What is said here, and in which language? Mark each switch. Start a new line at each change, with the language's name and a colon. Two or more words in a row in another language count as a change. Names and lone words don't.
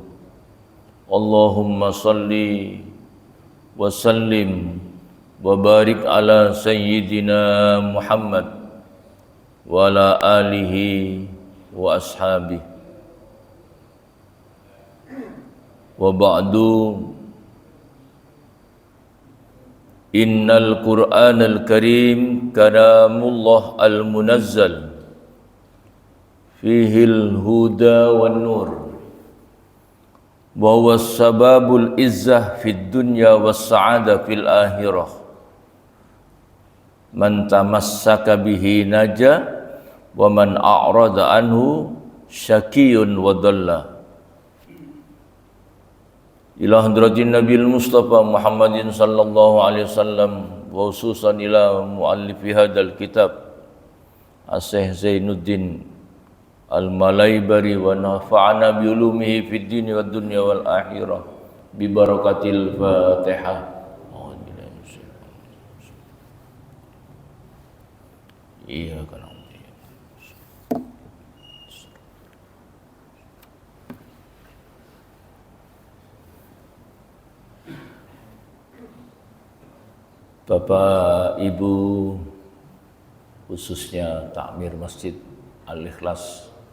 Arabic: اللهم صل وسلم وبارك على سيدنا محمد وعلى آله وأصحابه. وبعد إن القرآن الكريم كلام الله المنزل فيه الهدى والنور وهو سبب العزة في الدنيا والسعادة في الآخرة. من تمسك به نجا ومن أعرض عنه شقي وضل. إلى حضرة النبي المصطفى محمد صلى الله عليه وسلم وخصوصا إلى مؤلف هذا الكتاب الشيخ زين الدين المليباري ونفعنا بعلومه في الدين والدنيا والآخرة ببركة الفاتحة.
Indonesian: Iya kan. Bapak, Ibu, khususnya takmir Masjid Al-Ikhlas